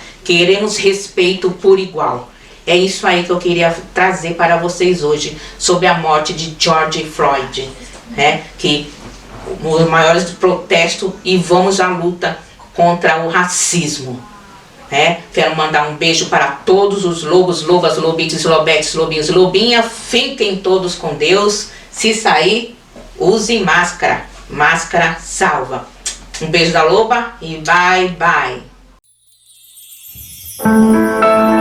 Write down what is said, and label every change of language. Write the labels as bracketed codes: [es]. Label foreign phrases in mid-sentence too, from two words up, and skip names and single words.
[pt] Queremos respeito por igual. É isso aí que eu queria trazer para vocês hoje sobre a morte de George Floyd, né? Que os maiores protestos, e vamos à luta contra o racismo. Quero mandar um beijo para todos os lobos, lobas, lobitos, lobetes, lobinhos, lobinha. Fiquem todos com Deus. Se sair, use máscara. Máscara salva. Um beijo da loba e [en] bye bye.